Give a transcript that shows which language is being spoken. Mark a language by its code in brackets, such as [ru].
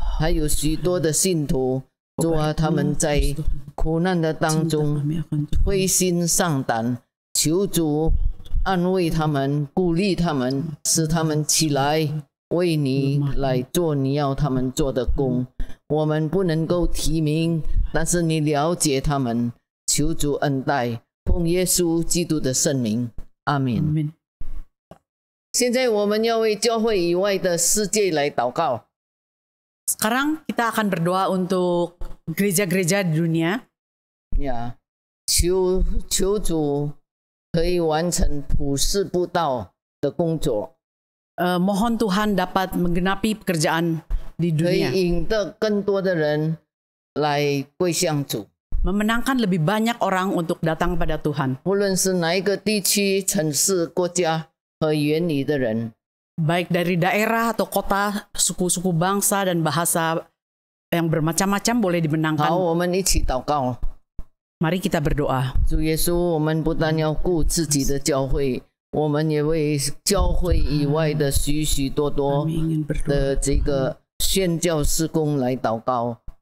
[zh] 还有许多的信徒，主啊，他们在苦难的当中灰心丧胆，求主安慰他们，鼓励他们，使他们起来为你来做你要他们做的工。我们不能够提名，但是你了解他们，求主恩待，奉耶稣基督的圣名，阿们。现在我们要为教会以外的世界来祷告。 [id] Sekarang kita akan berdoa untuk gereja-gereja di dunia. [zh] 求主可以完成普世布道的工作。 [id] Mohon Tuhan dapat menggenapi pekerjaan di [zh] 可以 [id] dunia. [zh] 引得更多的人来归向主。 [id] Memenangkan lebih banyak orang untuk datang pada Tuhan. [zh] 无论是哪一个地区、城市、国家和远离的人， [id] Baik dari daerah atau kota, suku-suku bangsa dan bahasa yang bermacam-macam boleh [zh] 好， [id] dimenangkan. [zh] 我们一起祷告。 Mari kita berdoa. 主耶稣，我们不但要顾自己的教会，我们也为教会以外的许许多多的这个宣教事工来祷告。